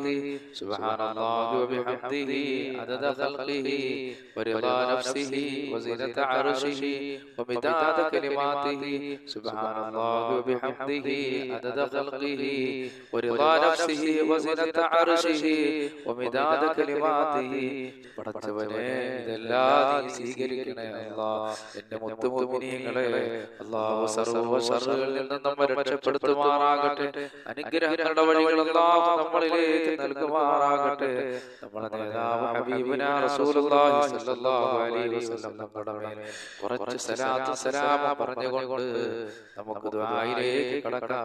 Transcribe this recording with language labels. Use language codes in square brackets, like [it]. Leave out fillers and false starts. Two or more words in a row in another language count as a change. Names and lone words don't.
[ar] سبحان الله وبحمده عدد خلقه ورضا نفسه وزنة عرشه ومداد كلماته. سبحان الله وبحمده عدد خلقه ورضا نفسه وزنة عرشه ومداد كلماته. [ml] പടച്ചവനെ, ഇതെല്ലാം നീ സ്വീകരിക്കണേ അല്ലാഹ്. എന്റെ മുത്തുമുഅ്മിനീങ്ങളെ, അല്ലാഹു സർവ്വ ശർറുകളിൽ നിന്നും നമ്മെ രക്ഷപ്പെടുത്തുമാറാകട്ടെ. അനുഗ്രഹങ്ങളുടെ വഴികൾ അല്ലാഹു നമ്മളിലേക്ക് നൽകുമാറാകട്ടെ. നമ്മുടെ നേതാവ് [ar] حبيبنا رسول الله صلى الله عليه وسلم [ml] നമ്മുടെ മേൽ കുറച്ച് സലാത്ത് സലാം പറഞ്ഞുകൊണ്ട് നമുക്ക് ദുആയിലേക്ക് കടക്കാം.